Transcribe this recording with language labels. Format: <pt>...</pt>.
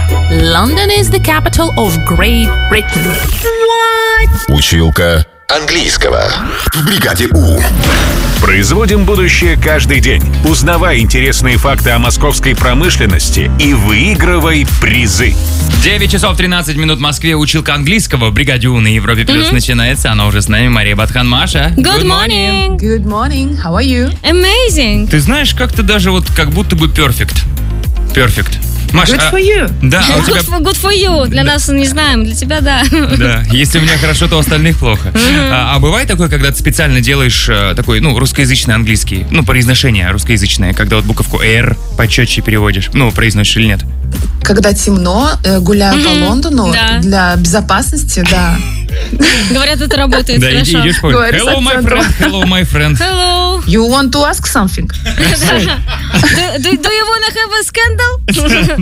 <en>London is the capital of Great Britain.</en> <ru>What? Училка английского. В бригаде У. Производим будущее каждый день. Узнавай интересные факты о московской промышленности и выигрывай призы. 9 часов 13 минут в Москве. Училка английского в бригаде У на Европе Плюс начинается. Она уже с нами, Мария Батхан. Маша.</ru> <en>Good morning. Good morning. How are you? Amazing.</en> <ru>Ты знаешь, как-то даже вот как будто бы perfect.</ru> <en>Perfect. Маша, good for you.</en> <ru>Да, а у тебя...</ru> <en>good for you.</en> <ru>Для нас не знаем, для тебя да. Да, если у меня хорошо, то у остальных плохо. А бывает такое, когда ты специально делаешь такой, ну, русскоязычный английский, ну, произношение русскоязычное, когда вот буковку R почетче переводишь, ну, произносишь или нет? Когда темно, гуляю по Лондону, да. Для безопасности, да. Говорят, это работает хорошо. Да, идешь, говорю,</ru> <en>hello, my friend, hello, my friend. Hello. You want to ask something? Do you want to have a scandal?</en>